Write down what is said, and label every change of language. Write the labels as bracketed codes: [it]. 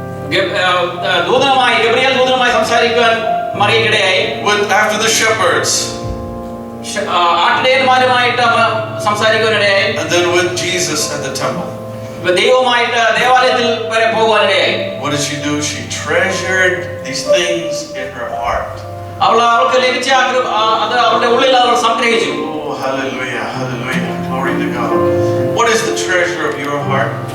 [ml] Gabriel ദൂതനുമായി സംസാരിക്കാൻ മറിയയ്ക്കിടയായി. [en] After the shepherds. [ml] ആട്ടിടയന്മാരുമായിട്ട് സംസാരിക്കാനിടയായി. [en] And then with Jesus at the temple. [ml] ദൈവവുമായിട്ട് ദേവാലയത്തിൽ വരെ പോകുവാനിടയായി. [en] What did she do? She treasured these things in her heart. [ml] അവൾക്ക് ലഭിച്ച അത് അവളുടെ ഉള്ളിൽ അവൾ സംഗ്രഹിച്ചു. [en] Oh, hallelujah, hallelujah, glory to God. What is the treasure of your heart?